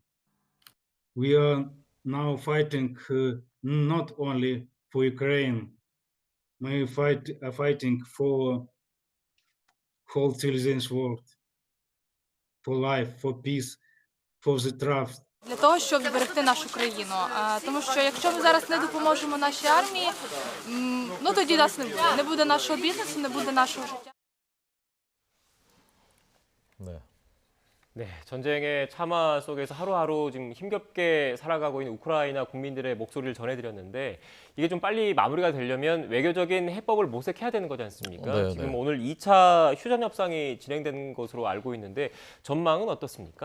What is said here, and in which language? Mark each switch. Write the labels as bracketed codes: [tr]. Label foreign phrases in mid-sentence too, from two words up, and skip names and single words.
[en] We are now fighting not only for Ukraine, we are fighting for whole civilization world, for life, for peace, for the trust. [uk] Для того, щоб зберегти нашу країну. Тому що якщо ми зараз не допоможемо нашій армії, ну тоді нас не буде. Не буде нашого бізнесу, не буде нашого життя. [ko] 네, 전쟁의 참화 속에서 하루하루 지금 힘겹게 살아가고 있는 우크라이나 국민들의 목소리를 전해드렸는데 이게 좀 빨리 마무리가 되려면 외교적인 해법을 모색해야 되는 거지 않습니까? 네, 지금 네. 오늘 2차 휴전 협상이 진행된 것으로 알고 있는데 전망은 어떻습니까?